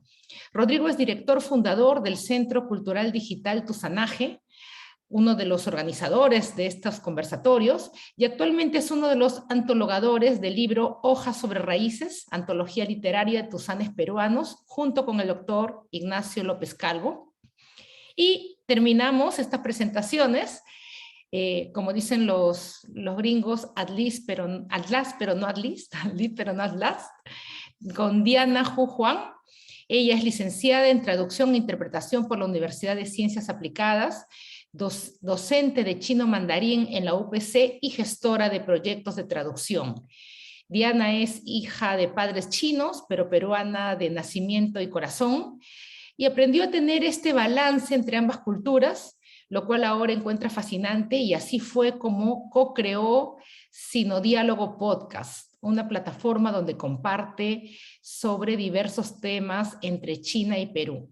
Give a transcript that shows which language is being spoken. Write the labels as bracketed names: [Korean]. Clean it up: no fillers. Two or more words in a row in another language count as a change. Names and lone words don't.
[Spanish] Rodrigo es director fundador del Centro Cultural Digital Tuzanaje, uno de los organizadores de estos conversatorios, y actualmente es uno de los antologadores del libro Hojas sobre Raíces, antología literaria de tuzanes peruanos, junto con el doctor Ignacio López Calvo. Y terminamos estas presentaciones, como dicen los gringos, [English] at last, [Spanish] pero no [English] at least, [Spanish] pero no [English] at last, [Spanish] con Diana Hu Juan. Ella es licenciada en Traducción e Interpretación por la Universidad de Ciencias Aplicadas, docente de chino mandarín en la UPC y gestora de proyectos de traducción. Diana es hija de padres chinos, pero peruana de nacimiento y corazón, y aprendió a tener este balance entre ambas culturas, lo cual ahora encuentra fascinante, y así fue como co-creó Sinodiálogo Podcast, una plataforma donde comparte sobre diversos temas entre China y Perú.